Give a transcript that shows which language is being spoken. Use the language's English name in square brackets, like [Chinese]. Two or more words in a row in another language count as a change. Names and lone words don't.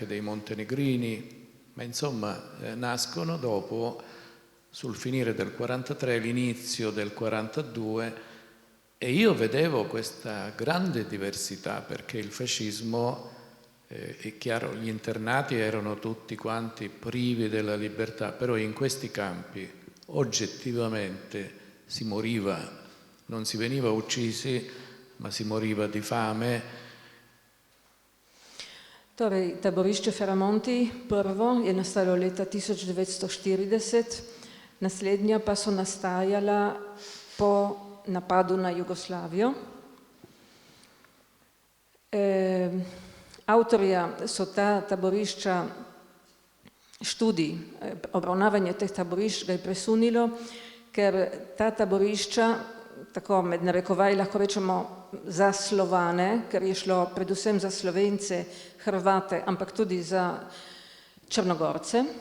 [Italian] dei montenegrini, ma insomma nascono dopo, sul finire del 43, l'inizio del 42, e io vedevo questa grande diversità, perché il fascismo, è chiaro, gli internati erano tutti quanti privi della libertà, però in questi campi oggettivamente si moriva, non si veniva uccisi, ma si moriva di fame. [Slovenian] Torej, taborišče Ferramonti prvo je nastalo leta 1940, naslednja pa so nastajala po napadu na Jugoslavijo. Avtorja so ta taborišča, študij, obravnavanje teh taborišč ga je presunilo, ker ta taborišča, tako med narekovaj lahko rečemo za Slovane, ker je šlo predvsem za Slovence, Hrvate, ampak tudi za Črnogorce.